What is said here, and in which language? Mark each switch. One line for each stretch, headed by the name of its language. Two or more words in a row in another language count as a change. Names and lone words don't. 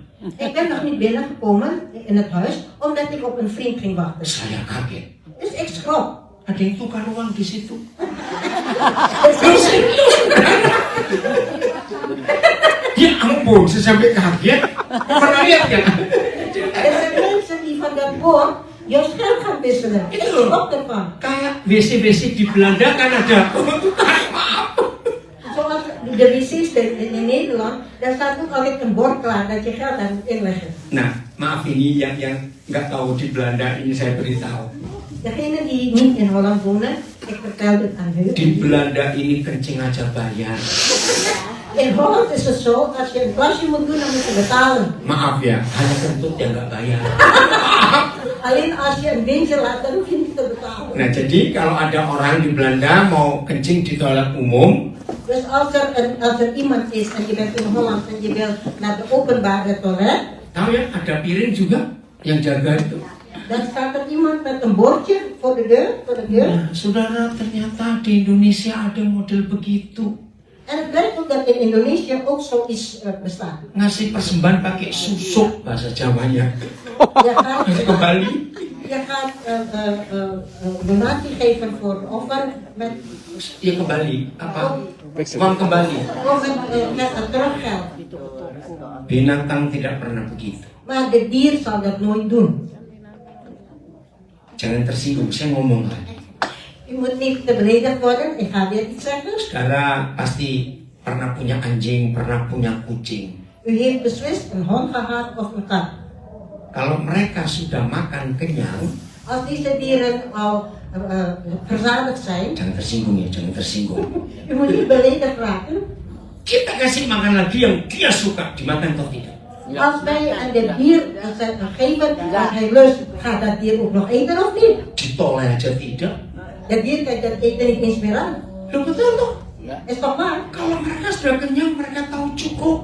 Dutch: Ik ben nog niet binnengekomen in het huis, omdat ik op een vriend ging wachten.
Indonesian: Saya kaget.
Dutch: Dus ik schrok.
Indonesian: Ada yang tukar uang di situ. Ya ampun, saya sampai kaget. Pernah lihat kan?
Dutch: Er zijn mensen die van dat bord jouw geld gaan wisselen. Ik schrok ervan.
Indonesian: Kayak WC-WC di Belanda kan ada tukar, maaf.
Dutch: Zoals de wc's in Nederland, daar staat ook altijd een bord klaar dat je geld aan moet inleggen.
Indonesian: Nah, maaf ini yang nggak tahu di Belanda ini saya beritahu.
Dutch: Degene die niet in Holland wonen, ik vertelde het aan hun.
Indonesian: Di Belanda ini kencing aja bayar.
Dutch: In Holland is het zo, als je een plasje moet doen, dan moet je betalen.
Indonesian: Maaf ya, hanya kentut yang nggak bayar.
Dutch: Alleen als je een windje laat, dan hoef je niet te betalen.
Indonesian: Nah, jadi kalau ada orang di Belanda mau kencing di toilet umum,
Dutch: Dus als er iemand is en je bent in Holland en je wil naar de openbare toilet,
Indonesian: tahu ya, ada piring juga yang jaga itu.
Dutch: dan staat er iemand met een bordje voor de deur.
Indonesian: Nah, saudara, ternyata di Indonesia ada model begitu.
Dutch: En het blijkt ook dat in Indonesië ook zoiets bestaat.
Indonesian: Ngasih persembahan pakai susuk bahasa Jawanya.
Dutch: Je gaat
Indonesian: Kembali.
Dutch: donatie geven voor de offer met
Indonesian: Ya kembali. Apa? Uang kembali.
Dutch: met een teruggeld.
Indonesian: Binatang tidak pernah begitu.
Dutch: Maar de dier zal dat nooit doen.
Indonesian: Jangan tersinggung, saya ngomong lagi.
Dutch: U moet niet te beledigd worden, ik ga weer iets zeggen.
Indonesian: Saudara pasti pernah punya anjing, pernah punya kucing.
Dutch: U heeft beslist een hond gehad of een kat.
Indonesian: Kalau mereka sudah makan kenyang,
Dutch: Als deze dieren al verzadigd zijn,
Indonesian: jangan tersinggung ya, jangan tersinggung.
Dutch: u moet niet beledigd raken.
Indonesian: Kita kasih makan lagi yang dia suka, dimakan atau tidak?
Dutch: Als wij aan dit dier geven wat hij lust, gaat dat dier ook nog eten of niet?
Indonesian: Ditoleh aja tidak.
Dutch: Dat dier kan dat eten niet eens meer aan.
Indonesian: Loh betul toh?
Dutch: Is toch waar?
Indonesian: Kalau mereka sudah kenyang, mereka tahu cukup.